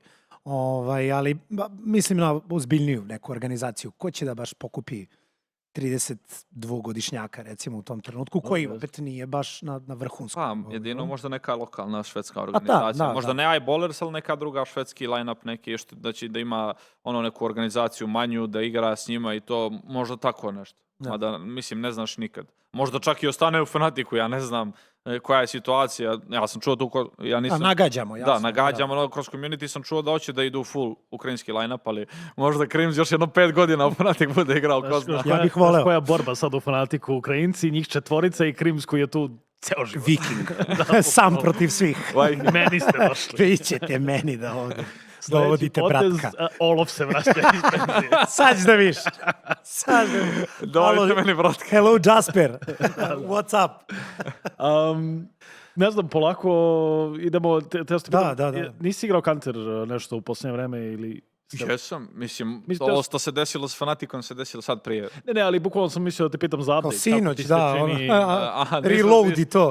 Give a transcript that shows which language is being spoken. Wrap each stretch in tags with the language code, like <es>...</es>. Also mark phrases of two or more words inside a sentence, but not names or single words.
<sr>Ali mislim na ozbiljniju neku organizaciju. Ko će da baš pokupi 32-godišnjaka, recimo, u tom trenutku, koji opet nije baš na vrhunskom. Pa, jedino možda neka lokalna švedska organizacija. Možda ne Eyeballers, ali neka druga švedski line-up, neki da ima neku organizaciju manju, da igra s njima i to, možda tako nešto. Mada, mislim, ne znaš nikad. Možda čak i ostane u Fnatiku, ja ne znam koja je situacija. Ja sam čuo tu, nagađamo, jasno. Da, nagađamo, kroz community sam čuo da hoće da idu full ukrajinski line-up, ali možda Krims još jedno 5 godina u Fnatic bude igrao. Ja bih voleo. Koja borba sad u Fnatiku? Ukrajinci, njih 4 i Krims koji je tu ceo život. Viking. Sam protiv svih. Meni ste došli. Vi ćete meni da ovdje dovodite Bratka. Olof se vraća iz penzije. Sad ćeš da viš. Dovodite meni Bratka.</sr> <en>Hello, Jasper. What's up?</en> <sr>Ne znam, polako idemo... Da. Nisi igrao Counter nešto u posljednje vreme ili... Jesam, mislim, ovo što se desilo s Fnaticom se desilo sad prije. Ne, ali bukvalno sam mislio da te pitam za update. Sinoć, reload i to.</sr>